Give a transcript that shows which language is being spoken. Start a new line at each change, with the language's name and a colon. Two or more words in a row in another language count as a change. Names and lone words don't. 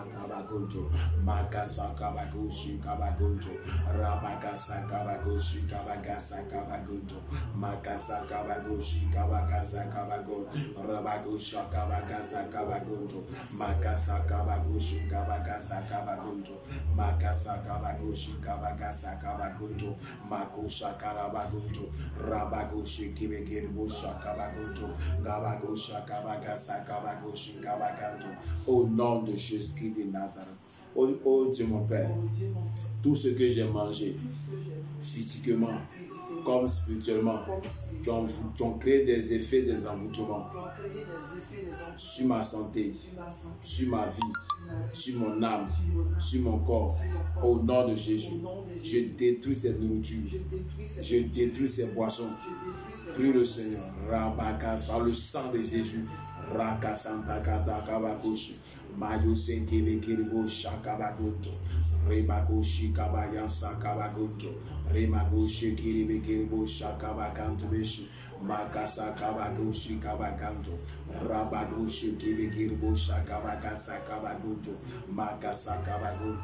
French: Kabagunto, Makasa Kabagoshi Kabagunto, Rabagasa Kabagoshi Kabagasa Kabagunto, Makasa Kabagoshi Kabagasa Kabagunto, Rabagosha Kabagasa Kabagunto, Makasa Kabagoshi Kabagasa Kabagunto, Makasa Kabagoshi Kabagasa Kabagunto, Makosha Karabagunto, Rabagoshi Kibegirbusha Kabagunto, Gabagosha Kabagasa Kabagoshi Kabaganto. Au nom de Jésus-Christ de Nazareth. Oh Dieu mon Père, tout ce que j'ai mangé, physiquement comme spirituellement, qui ont créé des effets, des envoûtements sur ma santé, sur ma vie, sur mon âme, sur mon corps. Au nom de Jésus, je détruis cette nourriture, je détruis ces boissons. Prie le Seigneur, Rabakas, par le sang de Jésus, Rakasanta Katakabakoshi, Mayo Senkele Kiribo Shakabagoto, Rebakoshi Kabayansa Kabagoto, Remagoshi Kiribe Kiribo Shakabakanto Beshi, Makasa Kabagoshi Kabakanto, Rabagoshi Kiribe Kiribo Shakabakasa Kabagoto, Makasa Kabagoto.